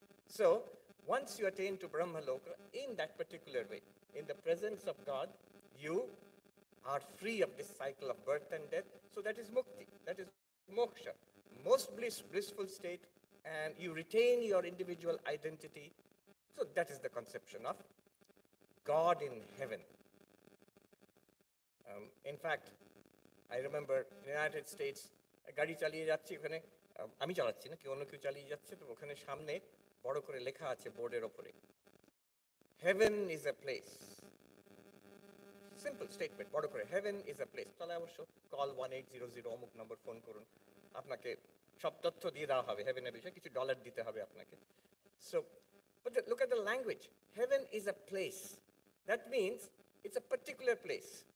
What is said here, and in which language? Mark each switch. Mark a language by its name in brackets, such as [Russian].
[English] So, once you attain to Brahmaloka, in that particular way, in the presence of God, you are free of this cycle of birth and death. So that is mukti, that is moksha, most blissful state, and you retain your individual identity. So that is the conception of God in heaven. In fact, I remember in the United States, [Bangla] গাড়ি চালিয়ে যাচ্ছি, ওখানে আমি চালাচ্ছি না, কেউ অন্য কেউ চালিয়ে যাচ্ছে, তো ওখানে সামনে বড় করে লেখা আছে বোর্ডের ওপরে, [English] heaven is a place. Simple statement, [Bangla] বড় করে, [English] heaven is a place. [Bangla] তাহলে অবশ্য কল 1800 অমুক নম্বর ফোন করুন, আপনাকে সব তথ্য দিয়ে দেওয়া হবে হেভেনের বিষয়ে, কিছু ডলার দিতে হবে আপনাকে। [English] So, but look at the language. Heaven is a place. That means it's a particular place.